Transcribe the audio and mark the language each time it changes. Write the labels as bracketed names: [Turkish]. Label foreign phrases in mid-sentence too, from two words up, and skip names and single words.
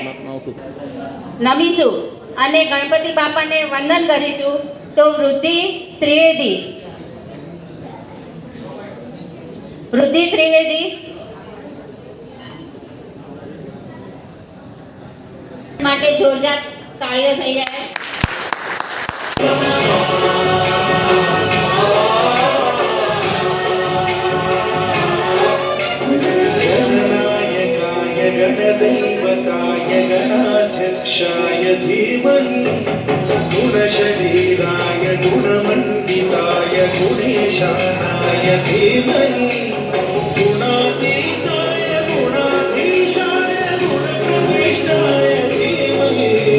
[Gujarati] નમીશું અને ગણપતિ બાપાને વંદન કરીશું. તો વૃદ્ધિ ત્રિવેદી માટે જોરદાર તાળીઓ થઈ જાય. [Sanskrit] गणदैवताय गणाध्यक्षाय धीमहि गुणशरीराय गुणमण्डिताय गुणेशानाय धीमहि गुणातीताय गुणाधीशाय गुणप्रविष्टाय धीमहि